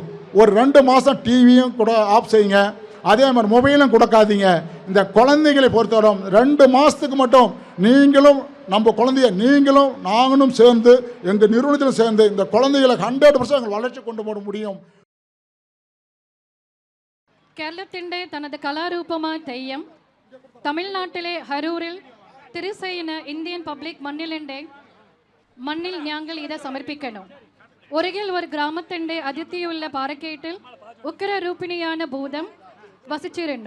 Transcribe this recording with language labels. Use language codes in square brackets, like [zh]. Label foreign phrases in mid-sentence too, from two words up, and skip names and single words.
[ta] ஒரு 2 மாதம் டிவியும் கூட ஆஃப் செய்யுங்க. அதே மாதிரி மொபைலும் கொடுக்காதீங்க. இந்த குழந்தைகளை பொறுத்தவரை 2 மாதத்துக்கு மட்டும் நீங்களும் நம்ம குழந்தைய நீங்களும் நாங்களும் சேர்ந்து எங்கள் நிறுவனத்தில் சேர்ந்து இந்த குழந்தைகளை 100% வளர்ச்சி கொண்டு போட முடியும். [ml] കേരളത്തിൻ്റെ തനത് കലാരൂപമായ തെയ്യം തമിഴ്നാട്ടിലെ ഹരൂരിൽ തിരുസൈന ഇന്ത്യൻ പബ്ലിക് മണ്ണിൽ ഞങ്ങൾ ഇത് സമർപ്പിക്കണം. ഒരിക്കൽ ഒരു ഗ്രാമത്തിൻ്റെ അതിഥിയുള്ള പാറക്കേട്ടിൽ ഉഗ്രരൂപിണിയാണ് ഭൂതം വസിച്ചിരുന്നു.